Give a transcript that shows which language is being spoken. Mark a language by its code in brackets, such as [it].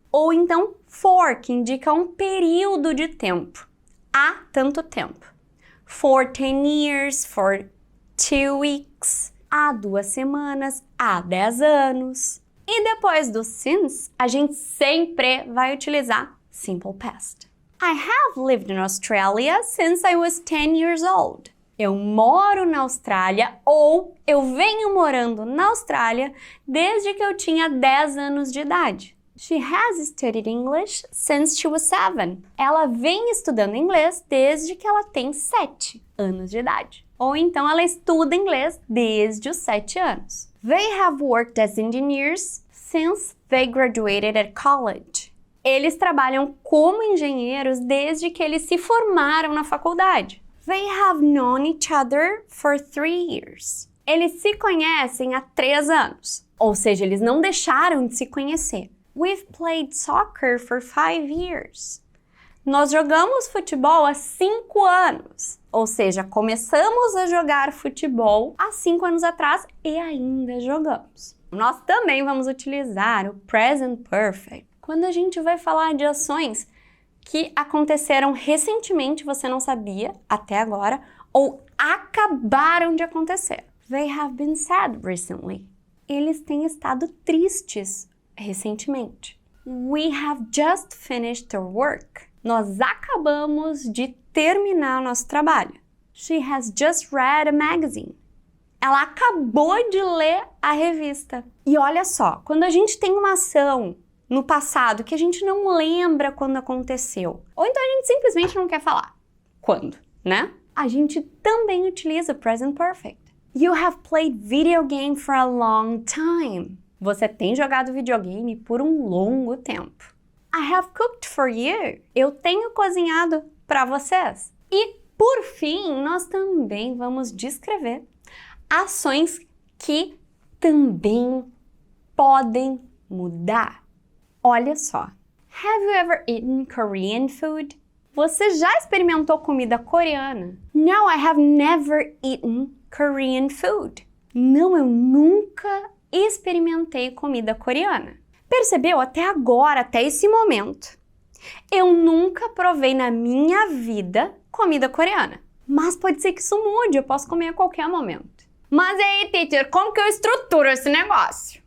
[pt] Ou então, for, que indica um período de tempo. Há tanto tempo. [en] For 10 years, for 2 weeks, [pt] há 2 semanas, há 10 anos. E depois do since, a gente sempre vai utilizar Simple Past. [en] I have lived in Australia since I was 10 years old. [pt] Eu moro na Austrália ou eu venho morando na Austrália desde que eu tinha 10 anos de idade. [en] She has studied English since she was 7. [pt] Ela vem estudando inglês desde que ela tem 7 anos de idade. Ou então ela estuda inglês desde os 7 anos. [en] They have worked as engineers since they graduated at college. [pt] Eles trabalham como engenheiros desde que eles se formaram na faculdade. [en] They have known each other for 3 years. [pt] Eles se conhecem há 3 anos. Ou seja, eles não deixaram de se conhecer. [en] We've played soccer for 5 years. [pt] Nós jogamos futebol há 5 anos. Ou seja, começamos a jogar futebol há 5 anos atrás e ainda jogamos. Nós também vamos utilizar o present perfect quando a gente vai falar de ações que aconteceram recentemente, você não sabia até agora, ou acabaram de acontecer. [en] They have been sad recently. [pt] Eles têm estado tristes recentemente. [en] We have just finished our work. [pt] Nós acabamos de terminar o nosso trabalho. [en] She has just read a magazine. [pt] Ela acabou de ler a revista. E olha só, quando a gente tem uma ação no passado que a gente não lembra quando aconteceu, ou então a gente simplesmente não quer falar quando, né? A gente também utiliza present perfect. [en] You have played video game for a long time. [pt] Você tem jogado videogame por um longo tempo. [en] I have cooked for you. [pt] Eu tenho cozinhado para vocês. E, por fim, nós também vamos descrever ações que também podem mudar. Olha só. [en] Have you ever eaten Korean food? [pt] Você já experimentou comida coreana? [en] No, I have never eaten Korean food. [pt] Não, eu nunca experimentei comida coreana. Percebeu? Até agora, até esse momento, eu nunca provei na minha vida comida coreana. Mas pode ser que isso mude, eu posso comer a qualquer momento. Mas e aí, teacher, como que eu estruturo esse negócio?